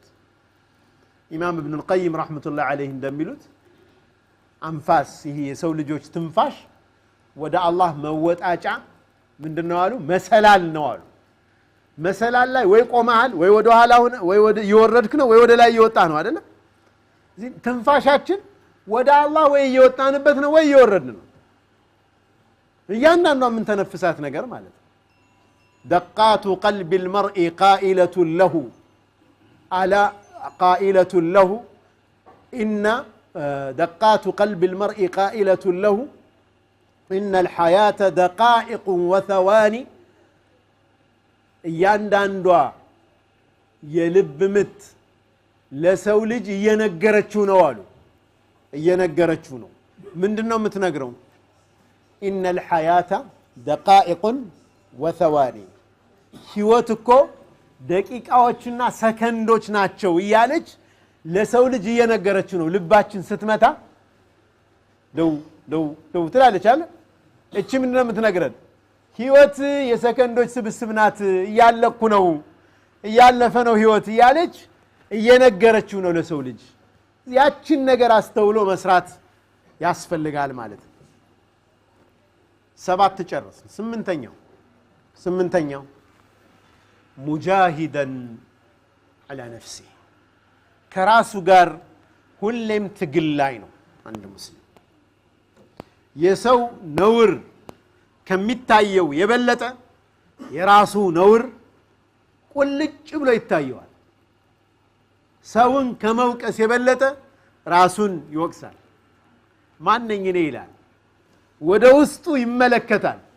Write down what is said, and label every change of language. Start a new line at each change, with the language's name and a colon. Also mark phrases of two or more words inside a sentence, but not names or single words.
Amharic: ኢማም ኢብኑ አልቀይም
Arabic: رحمة الله عليه
Amharic: እንደሚሉት አንፋስ ይሄ የሰው ልጆች ትንፋሽ ወደ አላህ መወጣጫ ምንድነው አሉ? መሰላል ነው አሉ። መሰላል ላይ ወይ ቆመሃል ወይ ወደ ኋላ ሆነ ወይ ወደ ይወረድክ ነው ወይ ወደ ላይ እየወጣ ነው አይደል? እዚህ ትንፋሻችን ወደ አላህ ወይ እየወጣንበት ነው ወይ እየወረድን ነው። እያንዳንዷ ምን ተነፍሳት ነገር ማለት ነው።
Arabic: دقات قلب المرء قائلة له على قائلة له إن دقات قلب المرء قائلة له إن الحياة دقائق وثواني
Amharic: እያንዳንዷ የልብ ምት ለሰው ልጅ እየነገረችው ነው አሉ። እየነገረችው ነው። ምንድነው የምትነግረው?
Arabic: إن الحياة دقائق وثواني
Amharic: ህይወት እኮ ደቂቃዎችና ሰከንዶች ናቸው እያለች ለሰው ልጅ እየነገረችው ነው። ልባችን ስትመታ ደው ትላለች አለ። እቺ ምንድነው የምትነግረን? ህይወት የሰከንዶች ስብስብ ናት፣ እያለኩ ነው እያለፈ ነው ህይወት እያለች እየነገረችው ነው ለሰው ልጅ። ያችን ነገር አስተውሎ መስራት ያስፈልጋል ማለት ነው። 7 ጨረስን። 8ኛው ሙጃሂደን
Arabic: على نفسه
Amharic: ከራሱ ጋር ሁሌም ትግል ላይ ነው አንድ ሙስሊም። የሰው ነውር ከሚታየው የበለጠ የራሱ ነውር ቁልጭ ብሎ ይታየዋል። ሰውን ከመውቀስ የበለጠ ራሱን ይወቅሳል። ማንነኝ እኔ ይላል። ወደ ውስጡ ይመለከታል።